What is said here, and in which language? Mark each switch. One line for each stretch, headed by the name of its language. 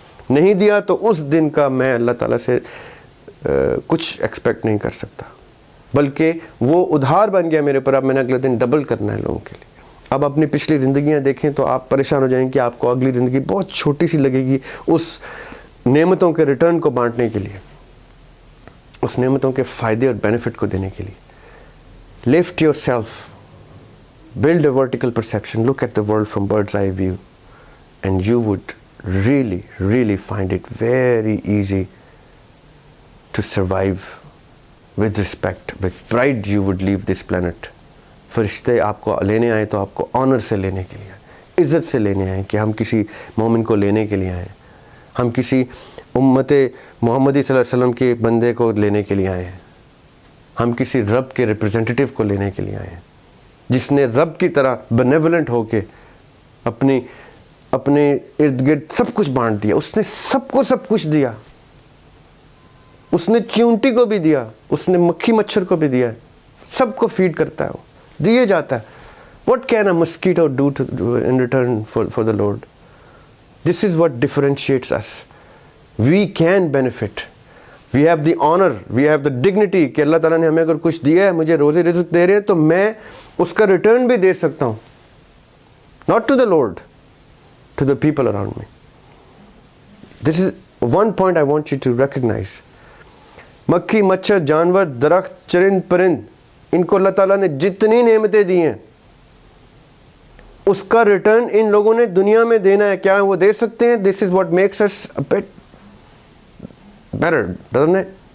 Urdu: نہیں دیا تو اس دن کا میں اللہ تعالیٰ سے کچھ ایکسپیکٹ نہیں کر سکتا, بلکہ وہ ادھار بن گیا میرے پر. اب میں نے اگلے دن ڈبل کرنا ہے لوگوں کے لیے. اب اپنی پچھلی زندگیاں دیکھیں تو آپ پریشان ہو جائیں کہ آپ کو اگلی زندگی بہت چھوٹی سی لگے گی اس نعمتوں کے ریٹرن کو بانٹنے کے لیے, اس نعمتوں کے فائدے اور بینیفٹ کو دینے کے لیے.
English: Lift yourself, build a vertical perception, look at the world from bird's eye view, and you would really, really find it very easy to survive with respect, with pride. You would leave this planet.
Urdu: فرشتے آپ کو لینے آئے تو آپ کو owner سے لینے کے لیے, عزت سے لینے آئے کہ ہم کسی مومن کو لینے کے لیے آئے, ہم کسی امت محمدی صلی اللہ علیہ وسلم کے بندے کو لینے کے لیے آئے ہیں, ہم کسی رب کے ریپرزینٹیٹیو کو لینے کے لیے آئے ہیں جس نے رب کی طرح بینیولنٹ ہو کے اپنے ارد گرد سب کچھ بانٹ دیا. اس نے سب کو سب کچھ دیا. اس نے چیونٹی کو بھی دیا, اس نے مکھی مچھر کو بھی دیا. سب کو فیڈ کرتا ہے, وہ دیے جاتا ہے.
English: What can a mosquito do in return for the Lord? This is what differentiates us. We can benefit. We have the honor, we have the dignity
Urdu: کہ اللہ تعالیٰ نے ہمیں اگر کچھ دیا ہے, مجھے روزی رزق دے رہے ہیں تو میں اس کا ریٹرن بھی دے سکتا ہوں.
English: Not to the Lord, to the people around me. This is one point I want you to recognize.
Urdu: مکھی مچھر جانور درخت چرند پرند, ان کو اللہ تعالیٰ نے جتنی نعمتیں دی ہیں اس کا ریٹرن ان لوگوں نے دنیا میں دینا ہے. کیا وہ دے سکتے ہیں؟
English: This is what makes us a bit better, doesn't it?